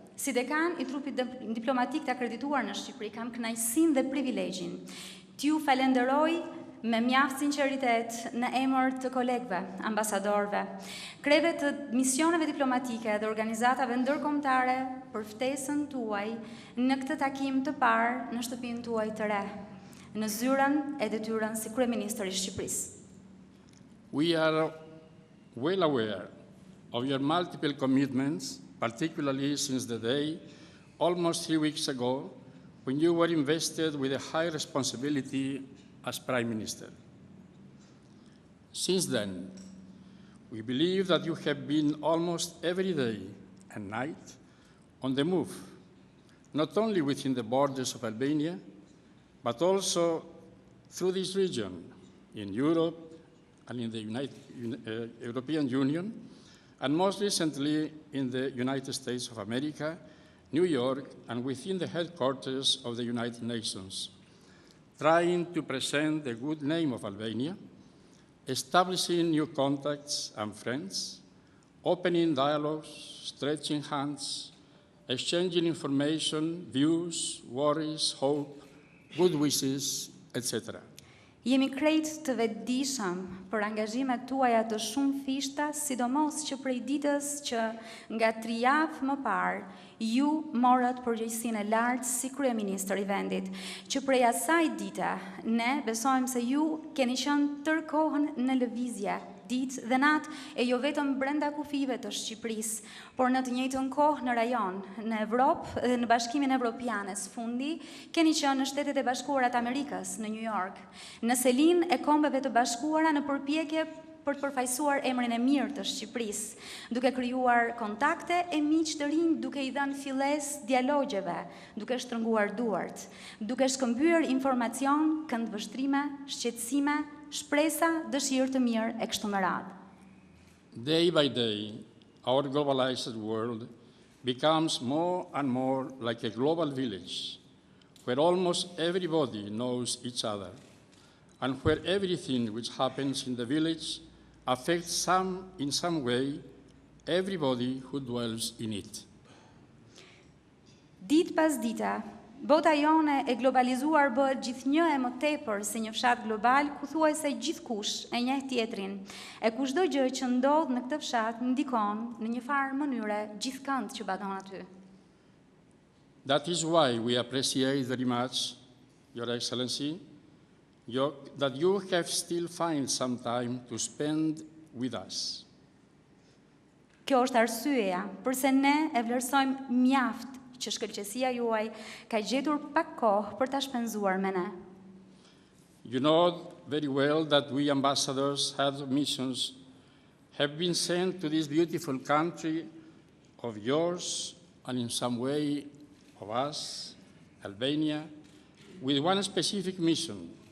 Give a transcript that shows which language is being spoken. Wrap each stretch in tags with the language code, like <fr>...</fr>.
<sq>Si dekan i trupit diplomatik të akredituar në Shqipëri, kam kënaqësinë dhe privilegjin t'ju falenderoj me mjaft sinqeritet në emër të kolegëve, ambasadorëve, kreve të misioneve diplomatike dhe organizatave ndërkombëtare për ftesën tuaj në këtë takim të parë në shtëpinë tuaj të re, në zyrën e detyrën si Kryeministër i Shqipërisë.</sq> <en>We are well aware of your multiple commitments, particularly since the day, almost 3 weeks ago, when you were invested with a high responsibility as Prime Minister. Since then, we believe that you have been almost every day and night on the move, not only within the borders of Albania, but also through this region, in Europe and in the European Union, and most recently in the United States of America, New York, and within the headquarters of the United Nations, trying to present the good name of Albania, establishing new contacts and friends, opening dialogues, stretching hands, exchanging information, views, worries, hope, good wishes, etc.</en> <sq>Jemi krejt të vetëdijshëm për angazhimet tuaja të shumë fishta, sidomos që prej ditës që nga 3 javë më parë ju morët përgjegjësinë e lartë si kryeministër i vendit, që prej asaj dite ne besojmë se ju keni qenë tërë kohën në lëvizje, ditë dhe natë, e jo vetëm brenda kufive të Shqipërisë, por në të njëjtën kohë në rajon, në Evropë dhe në Bashkimin Evropian. Fundi keni qenë në Shtetet e Bashkuara të Amerikës, në New York, në selinë e Kombeve të Bashkuara në përpjekje për të përfaqësuar emrin e mirë të Shqipërisë, duke krijuar kontakte e miq të rinj, duke i dhënë fillesë dialogjeve, duke shtrënguar duart, duke shkëmbyer informacion, këndvështrime, shqetësime, shpresa, dëshirë të mirë e kështu me radhë.</sq> <en>Day by day, our globalized world becomes more and more like a global village, where almost everybody knows each other, and where everything which happens in the village affects in some way everybody who dwells in it.</en> <sq>Ditë pas dite, bota jone e globalizuar bëhet gjithnjë e më tepër si një fshat global ku thuajse gjithkush e njeh tjetrin, e kushdo gjë që ndodh në këtë fshat ndikon në një farë mënyre gjithkënd që baton aty.</sq> <en>That is why we appreciate very much, Your Excellency, that you have still find some time to spend with us.</en> <sq>Kjo është arsyeja përse ne e vlerësojmë mjaft që shkëlqësia juaj ka gjetur pak kohë për ta shpenzuar me ne.</sq> <en>You know very well that we ambassadors, heads of missions, have been sent to this beautiful country of yours and in some way of us, Albania, with one specific mission.</en>